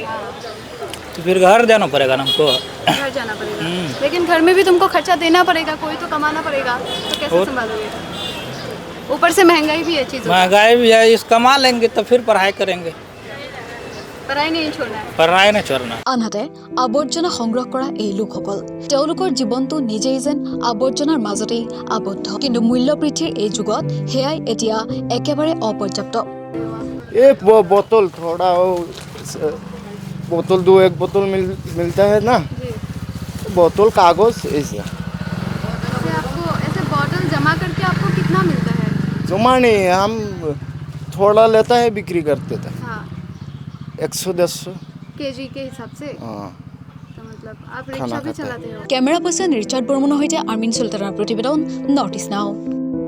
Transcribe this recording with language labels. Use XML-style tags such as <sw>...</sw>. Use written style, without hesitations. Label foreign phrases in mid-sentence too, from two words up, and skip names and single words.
<hi>तो फिर घर जाना पड़ेगा ना हमको, घर जाना पड़ेगा। लेकिन घर में भी तुमको खर्चा देना पड़ेगा, कोई तो कमाना पड़ेगा, तो कैसे संभालोगे? ऊपर से महंगाई भी है, चीज़ महंगाई भी है, इस कमा लेंगे तो फिर पढ़ाई करेंगे, पढ़ाई नहीं छोड़ना है। पढ़ाई नहीं छोड़ना।</hi> <as>আনহাতে আৱৰ্জনা সংগ্ৰহ কৰা এই লোকসকল তেওঁলোকৰ জীৱনটো নিজেই যেন আৱৰ্জনাৰ মাজতেই আবদ্ধ, কিন্তু মূল্য বৃদ্ধিৰ এই যুগত সেয়াই এতিয়া একেবাৰে অপৰ্যাপ্ত।</as> <hi>ये बोतल थोड़ा बोतल 2 एक बोतल मिलता है ना, बोतल कागज ऐसे। आपको ऐसे बॉटल जमा करके आपको कितना मिलता है? जमा नहीं, हम थोड़ा लेता है बिक्री करते थे। हाँ 100-150 केजी के हिसाब से। हाँ तो मतलब आप रिक्शा भी चलाते हो?</hi> <as>কেমেৰা পাৰ্চন ৰিচাৰ্ড বৰ্মনৰ সৈতে আৰ্মিন চুলতানৰ প্ৰতিবেদন নৰ্থ ইষ্ট নাও।</as>